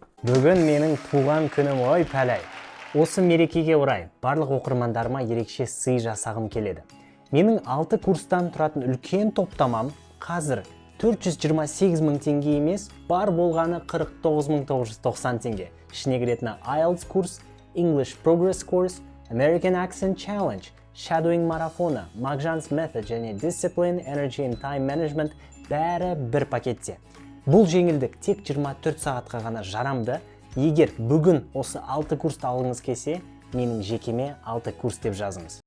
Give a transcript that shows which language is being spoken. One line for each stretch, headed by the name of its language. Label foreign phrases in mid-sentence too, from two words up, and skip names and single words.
Kazakh: Бүгін менің туған күнім, ой пәләй. Осы мерекеге орай барлық оқырмандарыма ерекше сый жасағым келеді. Менің 6 курстан тұратын үлкен топтамам қазір 428 мың теңге емес, бар болғаны 49.990 теңге. Ішіне кіретіні IELTS курс, English Progress Course, American Accent Challenge, Shadowing марафоны, Magzhan's Method және Discipline, Energy and Time Management бәрі бір пакетте. Бұл жеңілдік тек 24 сағатқа ғана жарамды. Егер бүгін осы 6 курсты алғыңыз келсе, менің жекеме 6 курс деп жазыңыз.